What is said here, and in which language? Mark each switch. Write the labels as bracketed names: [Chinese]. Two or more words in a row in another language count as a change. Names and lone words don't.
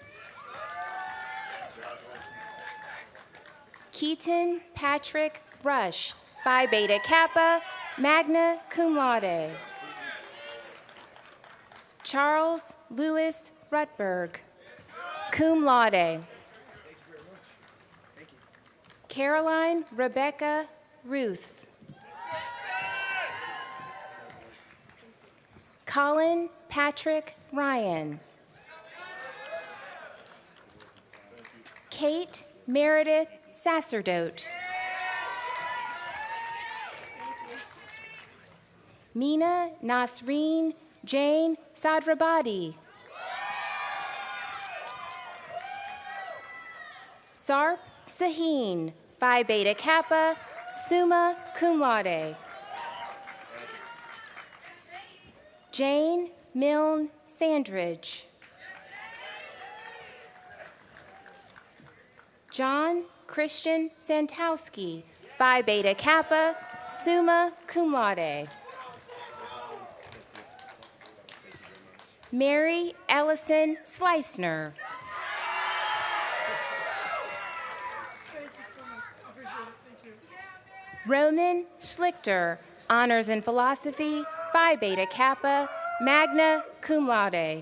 [English] Keaton Patrick Rush, Phi Beta Kappa, [Latin] magna cum laude. [English] Charles Lewis Rutberg, [Latin] cum laude. [English] Caroline Rebecca Ruth. Colin Patrick Ryan. Kate Meredith Sacerdote. Mina Nasreen Jane Sadrabadi. Sarp Saheen, Phi Beta Kappa, [Latin] summa cum laude. [English] Jane Milne Sandridge. John Christian Santowski, Phi Beta Kappa, [Latin] summa cum laude. [English] Mary Ellison Slicner. Roman Schlichter, Honors in Philosophy, Phi Beta Kappa, [Latin] magna cum laude.